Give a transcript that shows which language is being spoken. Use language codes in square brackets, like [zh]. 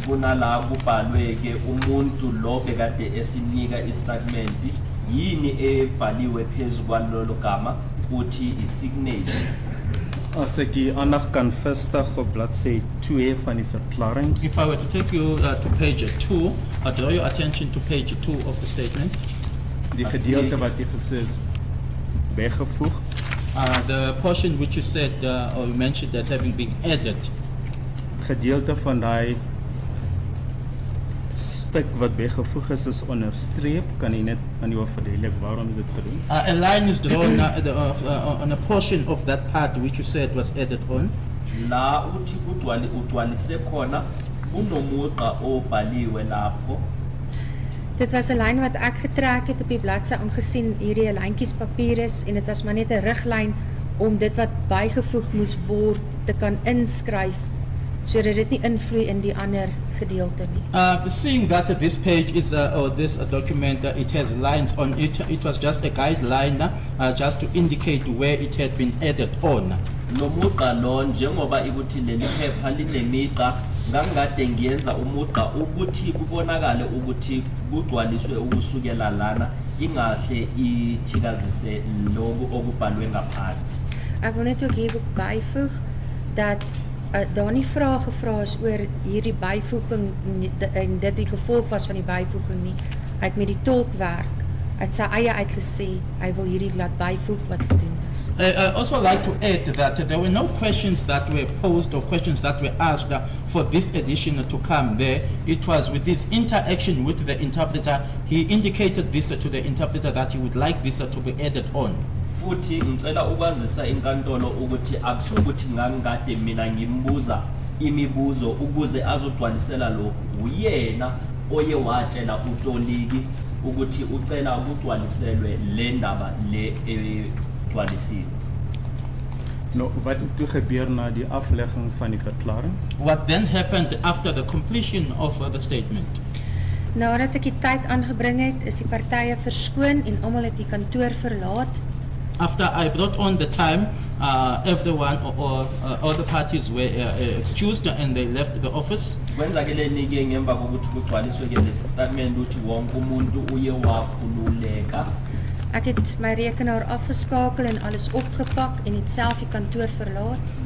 [zu] Kunala kubhalwe ke umuntu lo bekade esimnika istatement yini ebhaliwe phezulu kwalelo gama uthi isignature. [af] As ek die aandag kan vestig op bladsy 2 van die verklaring. [en] If I were to take you to page 2, I draw your attention to page 2 of the statement. [af] Die gedeelte wat jy gesê is bygevoeg. [en] The portion which you said or you mentioned as having been added. [af] Gedeelte van daai stuk wat bygevoeg is onderstreep. Kan jy net aan jou verduidelik waarom is dit gedoen? [en] A line is drawn on a portion of that part which you said was added on. [zu] La uthi udwalise khona unomugqa obhaliwe lapho. [af] Dit was 'n lyn wat ek getrek het op die bladsy aangesien hierdie 'n lyntjies papier is en dit was maar net 'n riglyn om dit wat bygevoeg moes word te kan inskryf sodat dit nie invloei in die ander gedeelte nie. [en] Seeing that this page is or this document it has lines on it, it was just a guideline just to indicate where it had been added on. [zu] Nomugqa lo njengoba ikuthi leli phepha linemigqa ngangade ngiyenza umugqa ukuthi kubonakale ukuthi kugcwaliswe ukusukela lana ingahle ithikazise lokho okubhalwe ngaphansi. [af] Ek wil net ook hier byvoeg dat daar nie vrae gevra is oor hierdie byvoeging en dit die gevolg was van die byvoeging nie. Hy het met die tolk werk. Hy het sy eie uitgesê hy wil hierdie laat byvoeg wat gedoen is. [en] I also like to add that there were no questions that were posed or questions that were asked for this edition to come there. It was with this interaction with the interpreter, he indicated this to the interpreter that he would like this to be added on. [zu] Futhi ngicela ukwazisa inkantolo ukuthi akusukuthi ngangade mina ngimbuza imibuzo ukuze azogcwalisela lo uyena oye watshela uToliki ukuthi ucela ukugcwaliselwe le ndaba le egcwalisiwe. [af] Nou, wat het toe gebeur na die aflegging van die verklaring? [en] What then happened after the completion of the statement? [af] Nadat ek die tyd aangebring het, is die partye verskoon en almal het die kantoor verlaat. [en] After I brought on the time, everyone or all the parties were excused and they left the office. [zu] Kwenzakele nike ngemva kokuthi kugcwaliswe ke lesi statement uthi wonke umuntu uye wakhululeka. [af] Ek het my rekenaar afgeskakel en alles opgepak en het self die kantoor verlaat.